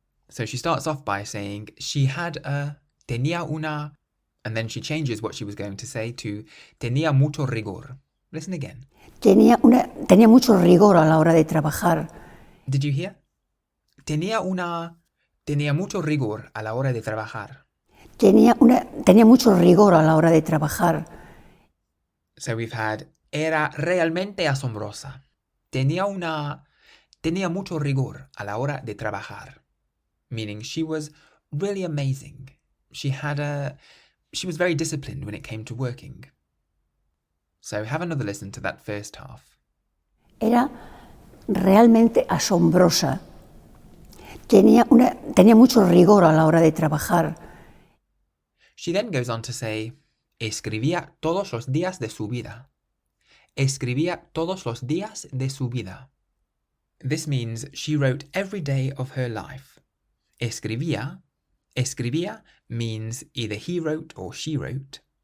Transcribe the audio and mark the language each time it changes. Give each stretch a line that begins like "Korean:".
English: So she starts off by saying
Spanish: tenía una,
English: and then she changes what she was going to say to
Spanish: tenía mucho rigor.
English: Listen again.
Spanish: Tenía mucho rigor a la hora de trabajar.
English: Did you hear?
Spanish: Tenía mucho rigor a la hora de trabajar. Tenía mucho rigor a la hora de trabajar.
English: So we've had
Spanish: era realmente asombrosa. Tenía mucho rigor a la hora de trabajar.
English: Meaning she was really amazing. She was very disciplined when it came to working. So have another listen to that first half.
Spanish: Era realmente asombrosa. Tenía mucho rigor a la hora de trabajar.
English: She then goes on to say,
Spanish: escribía todos los días de su vida. Escribía todos los días de su vida.
English: This means she wrote every day of her life.
Spanish: Escribía
English: means either he wrote or she wrote.